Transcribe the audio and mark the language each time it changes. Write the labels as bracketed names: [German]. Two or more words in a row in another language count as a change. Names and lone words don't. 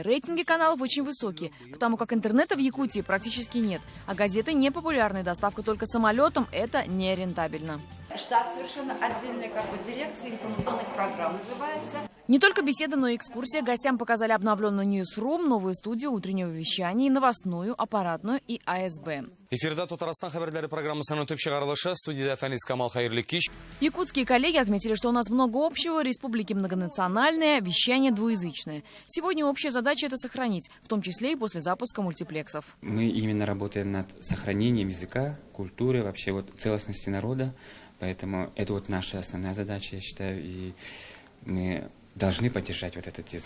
[Russian] Рейтинги каналов очень высокие, потому как интернета в Якутии практически нет. А газеты не популярны, доставка только самолетом – это нерентабельно. Штат совершенно отдельная дирекция информационных программ называется. Не только беседа, но и экскурсия. Гостям показали обновленную Newsroom, новую студию утреннего вещания, новостную, аппаратную и АСБ. [Tatar] Эфирда Татарстан хабарлары программасының төп чыгарылышы, студияда Фәнис Камал Хайырлы кич. [Russian] Якутские коллеги отметили, что у нас много общего, республики многонациональные, вещание двуязычное. Сегодня общая задача – это сохранить, в том числе и после запуска мультиплексов. Мы именно работаем над сохранением языка, культуры, вообще целостности народа. Поэтому это наша основная задача, я считаю, и мы должны поддержать этот язык.